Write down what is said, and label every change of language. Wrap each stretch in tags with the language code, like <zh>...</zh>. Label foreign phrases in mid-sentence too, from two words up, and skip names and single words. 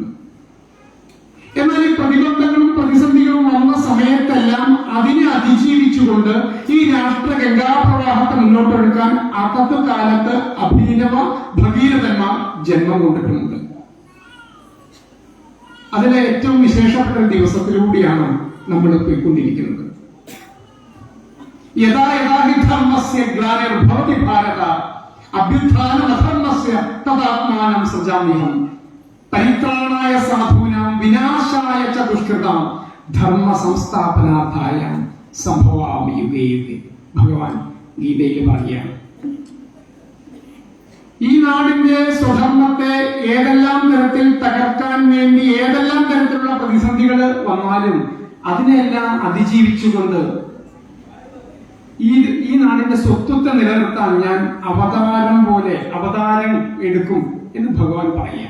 <ml>എന്നാൽ ഈ പ്രതിബന്ധങ്ങളും പ്രതിസന്ധികളും വന്ന സമയത്തെല്ലാം അതിനെ അതിജീവിച്ചുകൊണ്ട് ഈ രാഷ്ട്ര ഗംഗാപ്രവാഹത്തെ മുന്നോട്ടെടുക്കാൻ അതത് കാലത്ത് അഭിനവ ഭഗീരഥന്മാർ ജന്മം കൊണ്ടിട്ടുമുണ്ട്. അതിലെ ഏറ്റവും വിശേഷപ്പെട്ട ഒരു ദിവസത്തിലൂടെയാണ് നമ്മൾ പോയിക്കൊണ്ടിരിക്കുന്നത്.</ml> <sa>യഥാ യഥാ ഹി ധർമ്മസ്യ ഗ്ലാനിർഭവതി ഭാരത അഭ്യുത്ഥാനമധർമ്മസ്യ തദാത്മാനം സൃജാമ്യഹം പരിത്രാണായ സാധൂനാം വിനാശായ ച ദുഷ്കൃതാം ധർമ്മ സംസ്ഥാപനാർത്ഥായ സംഭവാമി യുഗേ യുഗേ.</sa> <ml>ഭഗവാൻ ഗീതയിൽ പറയുകയാണ്. ഈ നാടിന്റെ സ്വധർമ്മത്തെ ഏതെല്ലാം തരത്തിൽ തകർക്കാൻ വേണ്ടി ഏതെല്ലാം തരത്തിലുള്ള പ്രതിസന്ധികൾ വന്നാലും അതിനെല്ലാം അതിജീവിച്ചുകൊണ്ട് ഈ നാടിന്റെ സ്വത്വത്തെ നിലനിർത്താൻ ഞാൻ അവതാരം എടുക്കും എന്ന് ഭഗവാൻ പറയുകയാണ്.</ml>